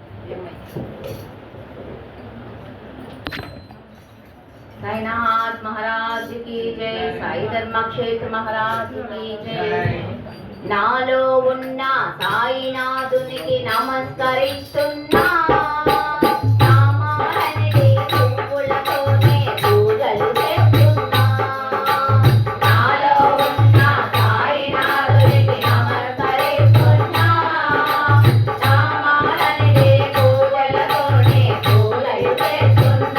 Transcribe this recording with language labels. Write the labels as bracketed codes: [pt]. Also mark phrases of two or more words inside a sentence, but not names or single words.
[hi] साईनाथ महाराज की जय, साई धर्मक्षेत्र महाराज की जय। [te] నాలో ఉన్న సాయినాథునికి నమస్కరిస్తున్నా, నామాలనే పువ్వులతోనే పూజలు చేస్తున్నా. నాలో ఉన్న సాయినాథునికి నమస్కరిస్తున్నా, నామాలనే పూజలతోనే పూజలు చేస్తున్నా.